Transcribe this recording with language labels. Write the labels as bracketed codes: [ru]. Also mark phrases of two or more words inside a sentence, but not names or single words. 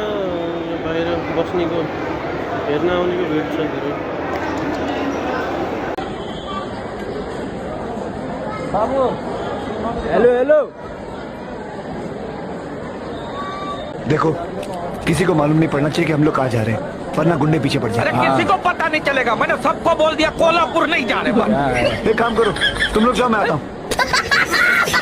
[ne] बाहिर बस्नेको हेर्न आउनेको भिड छ धेरै बाबु [en] hello hello [hi] देखो किसी को मालूम नहीं पड़ना चाहिए कि हम लोग कहाँ जा रहे हैं वरना गुंडे पीछे पड़ जाए। किसी को पता नहीं चलेगा। मैंने सबको बोल दिया कोल्हापुर नहीं जाने पर। एक काम करो तुम लोग जाओ मैं आता हूँ।